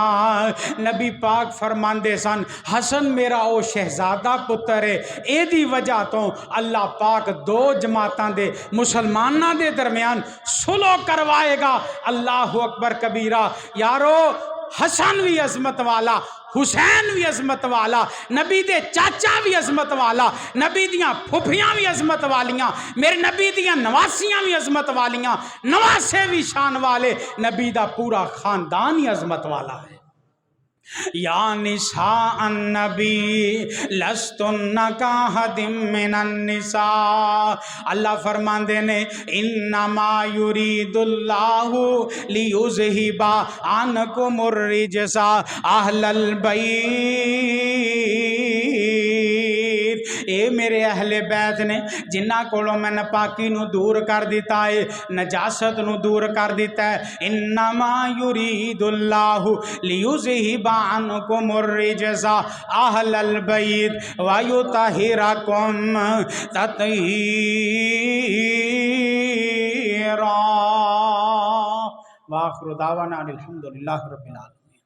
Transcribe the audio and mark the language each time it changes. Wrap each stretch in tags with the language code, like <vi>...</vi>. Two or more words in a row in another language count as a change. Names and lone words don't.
<pa>نبی پاک فرماندے سن حسن میرا او شہزادہ پتر ہے، ایدی وجہ توں اللہ پاک دو جماعتاں دے مسلماناں دے درمیان صلح کروائےگا.</pa> <ar>الله أكبر كبيرا.</ar> <pa>یارو حسن بھی عظمت والا، حسین بھی عظمت والا، نبی دے چاچا بھی عظمت والا، نبی دیاں پھپھیاں بھی عظمت والیاں، میرے نبی دیاں نواسیاں بھی عظمت والیاں، نواسے بھی شان والے، نبی دا پورا خاندان ہی عظمت والا ہے.</pa> <ar>يا نساء النبي لستن كأحد من النساء.</ar> <pa>اللہ فرماندے نے</pa> <ar>إنما يريد الله ليذهب عنكم الرجس أهل البيت.</ar> <pa>اے میرے اہل بیت نے جنہاں کولوں میں ناپاکی نوں دور کر دتا ہے، نجاست نوں دور کر دتا ہے.</pa> <ar>إنما يريد الله ليذهب عنكم الرجس أهل البيت ويطهركم تطهيرا. وآخر دعوانا أن الحمد لله رب العالمين.</ar>